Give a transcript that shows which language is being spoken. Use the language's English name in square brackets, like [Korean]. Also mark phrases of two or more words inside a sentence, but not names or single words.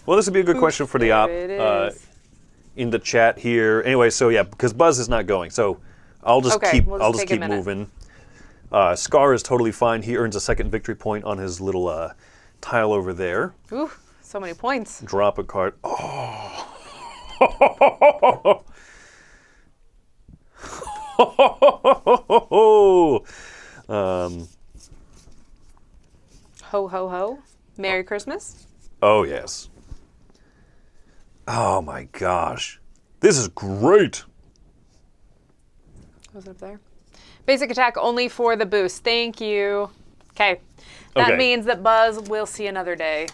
[English] Well, this would be a good question for the op There it is. in the chat here. Anyway, so yeah, because Buzz is not going, so I'll just Okay, keep we'll just I'll just take a keep minute. moving. Scar is totally fine. He earns a 2nd victory point on his little tile over there. Ooh, so many points. Drop a card. Oh. Ho, ho, ho. Merry Christmas. Oh, yes. Oh, my gosh. This is great. What's up there? Basic attack only for the boost. Thank you. Okay. That Okay. means that Buzz will see another day